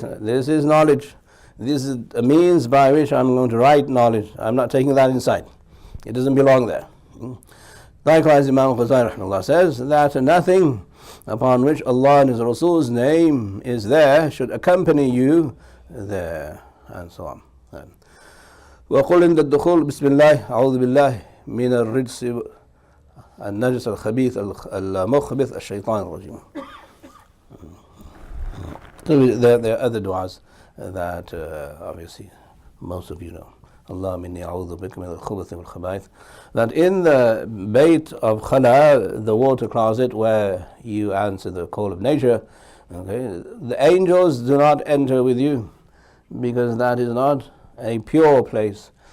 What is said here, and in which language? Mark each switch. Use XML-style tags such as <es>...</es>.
<en>This is knowledge. This is a means by which I'm going to write knowledge. I'm not taking that inside. It doesn't belong there. Likewise, Imam Ghazali rahimahullah says that nothing upon which Allah and His Rasul's name is there should accompany you there, and so on.</en> <ar>وقل عند الدخول بسم الله أعوذ بالله من الرجس النجس الخبيث المخبث الشيطان الرجيم.</ar> <en>There are other du'as that obviously most of you know. Allah minni a'udhu bika min al-khubuthi wal-khaba'ith. That in the bayt of Khala, the water closet where you answer the call of nature, okay, the angels do not enter with you, because that is not a pure place.</en>